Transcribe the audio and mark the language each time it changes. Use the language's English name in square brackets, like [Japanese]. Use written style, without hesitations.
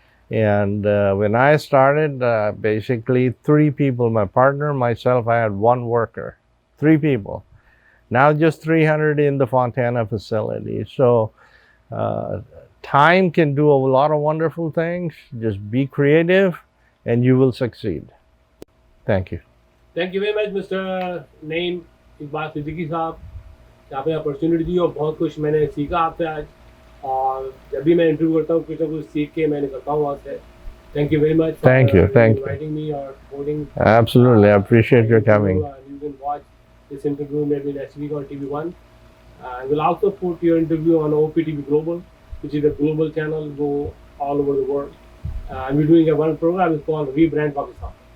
[English] And when I started, basically 3 people, my partner, myself, I had 1 worker, 3 people. Now just 300 in the Fontana facility. So time can do a lot of wonderful things. Just be creative and you will succeed. Thank you. Thank you very much, Mr. [Hindi] Naim Siddiqui साहब, कि आपने opportunity दी और बहुत कुछ मैंने सीखा आपसे आज. और जब भी मैं इंटरव्यू करता हूँ कुछ ना कुछ सीख के मैं निकलता हूँ आपसे. [English] Thank you very much for inviting me or holding. Absolutely, I appreciate your coming. You can watch this interview maybe next week on TV1. We'll also put your interview on OPTV Global, which is a global channel, go all over the world. And we're doing one program, it's called Rebrand Pakistan.